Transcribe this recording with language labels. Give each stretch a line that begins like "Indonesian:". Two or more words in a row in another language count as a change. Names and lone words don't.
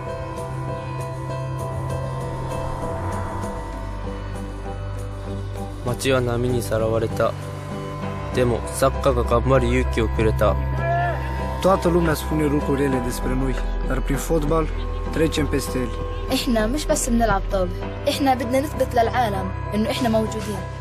Japanese: 間街は波にさらわれた。でも作家が頑張る勇気をくれた。
Romanian: Toată lumea spune lucruri rele despre noi, dar prin fotbal trecem peste ele.
Arabic: إحنا مش بس بنلعب طابة، إحنا بدنا نثبت للعالم إنه إحنا موجودين.